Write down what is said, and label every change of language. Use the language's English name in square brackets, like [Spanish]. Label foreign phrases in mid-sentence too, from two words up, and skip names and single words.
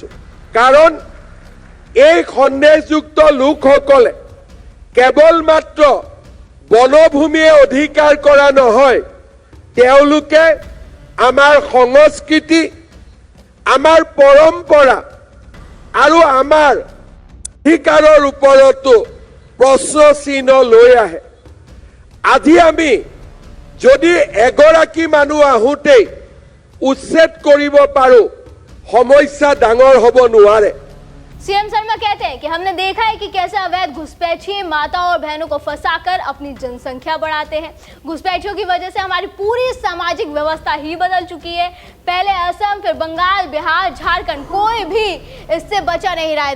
[Assamese] কাৰণ এই সন্দেহযুক্ত লোকসকলে কেৱল মাত্ৰ বনভূমিয়ে অধিকাৰ কৰা নহয়, তেওঁলোকে আমাৰ সংস্কৃতি, আমাৰ পৰম্পৰা আৰু আমাৰ অধিকাৰৰ ওপৰতো প্ৰশ্ন চিহ্ন লৈ আহে। আজি আমি যদি এগৰাকী মানুহ আহোঁতেই উচ্ছেদ কৰিব পাৰো, সমস্যা ডাঙৰ হ'ব নোৱাৰে। [Hindi] सीएम शर्मा कहते हैं कि हमने देखा है कि कैसे अवैध घुसपैठिए माता और बहनों को फंसाकर अपनी जनसंख्या बढ़ाते हैं। घुसपैठियों की वजह से हमारी पूरी सामाजिक व्यवस्था ही बदल चुकी है। पहले असम, फिर बंगाल, बिहार, झारखंड, कोई भी इससे बचा नहीं रहा है।